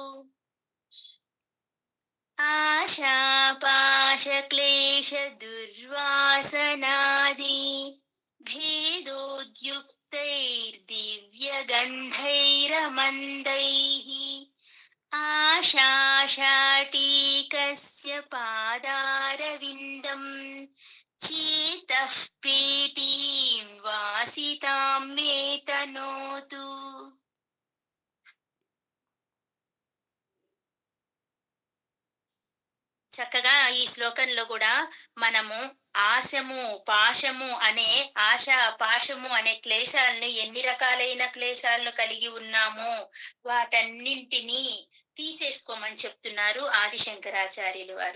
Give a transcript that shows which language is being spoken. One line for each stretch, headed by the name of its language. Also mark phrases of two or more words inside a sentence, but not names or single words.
Sanskrit: आशापाशक्लेशदुर्वासनादि भेदोद्युक्तैर्दिव्यगन्धैरमन्दैः आशाशाटीकस्य पादारविन्दम् चेतः पेटीं वासितां मे तनोतु.
Telugu: చక్కగా ఈ శ్లోకంలో కూడా మనము ఆశము పాశము అనే ఆశ పాశము అనే క్లేశాలను, ఎన్ని రకాలైన క్లేశాలను కలిగి ఉన్నామో వాటన్నింటినీ తీసేసుకోమని చెప్తున్నారు ఆదిశంకరాచార్యులు వారు.